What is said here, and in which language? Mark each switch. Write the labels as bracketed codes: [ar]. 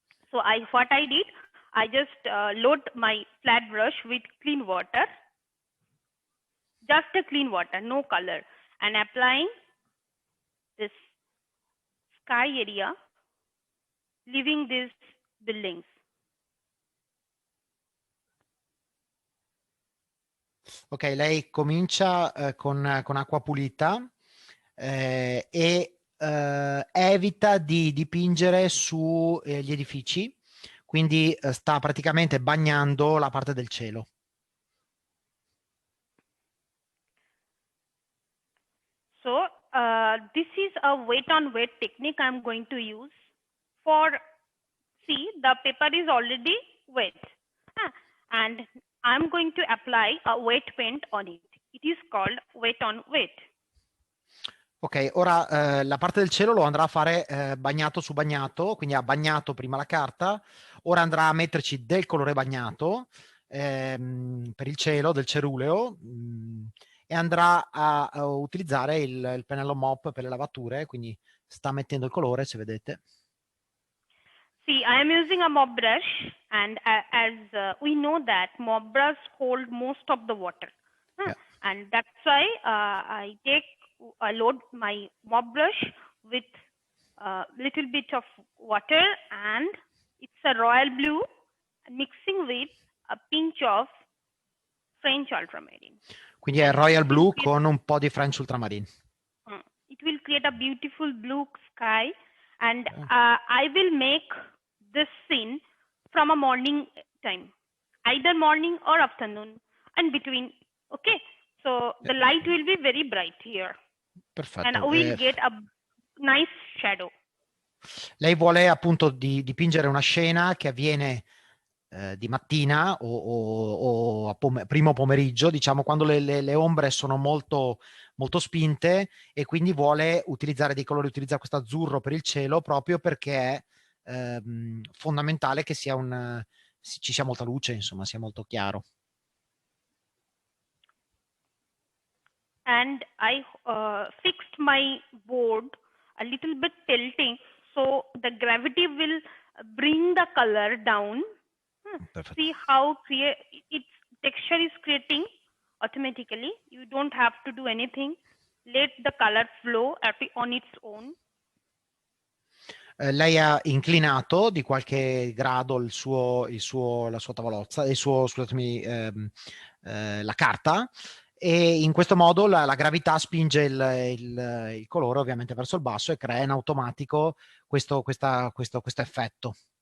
[en] So what I did, I just load my flat brush with clean water, just a clean water, no color, and applying this sky area, leaving these buildings. [it] Ok, lei comincia con acqua pulita e evita di dipingere su gli edifici, quindi sta praticamente bagnando la parte del cielo. [en] So this is a wet on wet technique I'm going to use for, see, the paper is already wet, and I'm going to apply a wet paint on it. It is called wet on wet. [it] Ok, ora la parte del cielo lo andrà a fare bagnato su bagnato, quindi ha bagnato prima la carta, ora andrà a metterci del colore bagnato per il cielo, del ceruleo, e andrà a utilizzare il pennello mop per le lavature, quindi sta mettendo il colore, se vedete. [en] See, I am using a mop brush, and as we know that mop brush hold most of the water, Yeah. and that's why I load my mop brush with a little bit of water, and it's a royal blue mixing with a pinch of French ultramarine. [it] Quindi è Royal Blue con un po' di French Ultramarine. [en] It will create get a beautiful blue sky, and I will make this scene from a morning time, either morning or afternoon, and between. Okay, so the light will be very bright here, and [it] Perfetto. [en] we'll get a nice shadow. [it] Lei vuole appunto dipingere una scena che avviene di mattina o a primo pomeriggio, diciamo, quando le ombre sono molto, molto spinte, e quindi vuole utilizzare dei colori, utilizza questo azzurro per il cielo proprio perché è fondamentale che ci sia molta luce, insomma, sia molto chiaro. [en] And I fixed my board a little bit tilting, so the gravity will bring the color down. See how its texture is creating automatically. You don't have to do anything. Let the color flow on its own. [it] Lei ha inclinato di qualche grado la sua tavolozza, scusatemi, la carta, e in questo modo la gravità spinge il colore ovviamente verso il basso e crea in automatico questo effetto.